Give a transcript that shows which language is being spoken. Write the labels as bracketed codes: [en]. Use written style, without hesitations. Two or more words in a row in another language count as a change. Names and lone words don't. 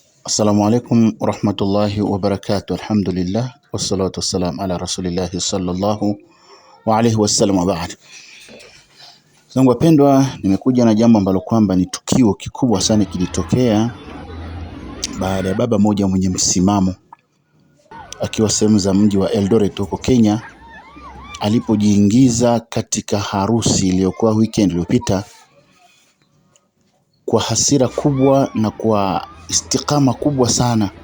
[ar] السلام عليكم ورحمة الله وبركاته. الحمد لله والصلاة والسلام على رسول الله صلى الله وعليه وسلم وبعد. [sw] Zangu wapendwa, nimekuja na jambo ambalo kwamba ni tukio kikubwa sana kilitokea baada ya baba moja mwenye msimamo akiwa sehemu za mji wa Eldoret huko Kenya alipojiingiza katika harusi iliyokuwa weekend iliyopita kwa hasira kubwa na kwa istikama kubwa sana.